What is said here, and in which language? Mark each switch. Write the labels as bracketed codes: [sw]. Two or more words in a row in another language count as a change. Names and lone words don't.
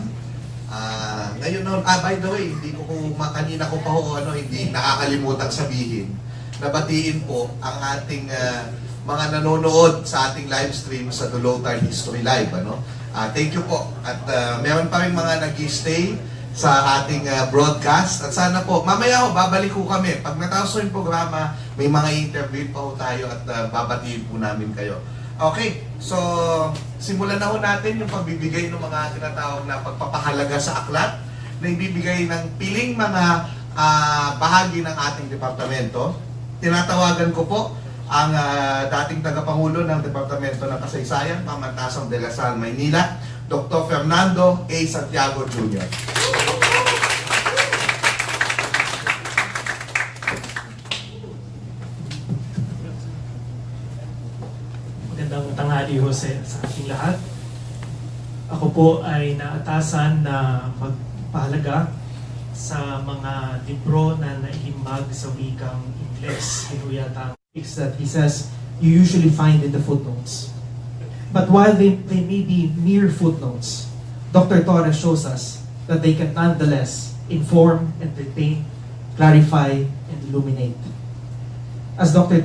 [tl] Ngayon noon, [en] by the way, [tl] hindi ko kanina ko pa hindi nakakalimutan sabihin. Nabatiin po ang ating mga nanonood sa ating live stream sa DULOWTARD History Live. [en] Thank you po. [tl] At meron pa rin mga nag-stay sa ating broadcast. At sana po, mamaya babalik ko kami. Pag natapos yung programa, may mga interview pa tayo at babatiin po namin kayo. Okay, so simulan na natin yung pagbibigay ng mga tinatawag na pagpapahalaga sa aklat na ibibigay ng piling mga bahagi ng ating departamento. Tinatawagan ko po ang dating tagapangulo ng Departamento ng Kasaysayan, Pamantasang de la Salle, Maynila, Dr. Fernando A. Santiago Jr. Magandang tanghali, Jose, sa ating lahat. Ako po ay naatasan na magpahalaga sa mga libro na naihimbag sa wikang Ingles. [en] Hinuyata that he says you usually find in the footnotes. But while they may be mere footnotes, Dr. Torres shows us that they can nonetheless inform, entertain, clarify, and illuminate. As Dr.